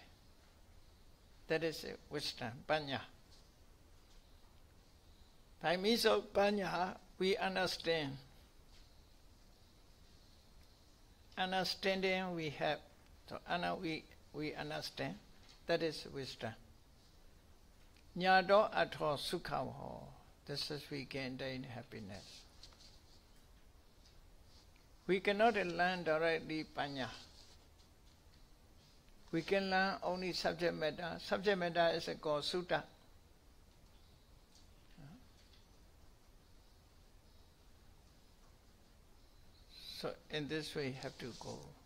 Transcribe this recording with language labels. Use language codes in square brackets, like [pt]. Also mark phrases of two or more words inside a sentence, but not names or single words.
[en] That is wisdom, Panya. By means of Panya, we understand. Understanding we have. So we understand. That is wisdom. [pi] Nyado atho sukhaho. [en] This is we can gain happiness. We cannot learn directly Panya. We can learn only subject matter. Subject matter is called Sutta. So in this way, you have to go.